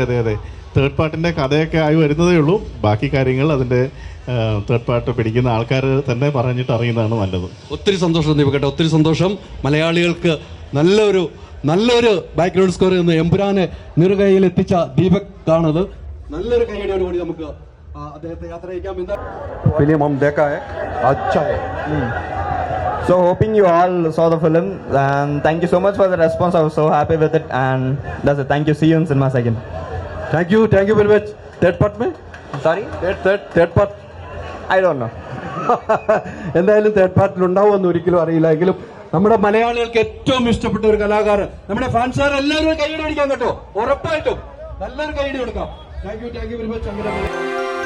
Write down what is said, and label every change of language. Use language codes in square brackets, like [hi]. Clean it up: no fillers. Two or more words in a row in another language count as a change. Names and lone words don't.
[en] third partinte [ml] കഥയൊക്കെ ആയി വരുന്നതേ ഉള്ളൂ. ബാക്കി കാര്യങ്ങൾ അതിൻ്റെ [en] third part [ml] പിടിക്കുന്ന ആൾക്കാർ തന്നെ പറഞ്ഞിട്ട് അറിയുന്നതാണ് നല്ലത്. ഒത്തിരി സന്തോഷം ദീപകേട്ട, ഒത്തിരി സന്തോഷം. മലയാളികൾക്ക് നല്ലൊരു [en] background score [ml] എന്ന് എമ്പുരാനെ നിറുകയിൽ എത്തിച്ച ദീപക് ആണത്. നല്ലൊരു കൈയടിയോട് കൂടി നമുക്ക് അദ്ദേഹത്തെ യാത്ര അയക്കാം. [hi] फिल्म हम देखा है, अच्छा है. [en] So hoping you all saw the film and thank you so much for the response. I was so happy with it and that's it. Thank you. See you in cinema second. Thank you very much. Third part mein? Sorry? Third part. I don't know. [ml] എന്തായാലും [en] third partil [ml] ഉണ്ടാവുമെന്ന് ഒരിക്കലും അറിയില്ല. എങ്കിലും നമ്മുടെ മലയാളികൾക്ക് ഏറ്റവും ഇഷ്ടപ്പെട്ട ഒരു കലാകാരൻ, നമ്മുടെ ഫാൻസുകാർ എല്ലാവരും കൈയടി അടിക്കാൻ കേട്ടോ. ഉറപ്പായിട്ടും നല്ലൊരു കൈയടി കൊടുക്കാം. [en] thank you very much.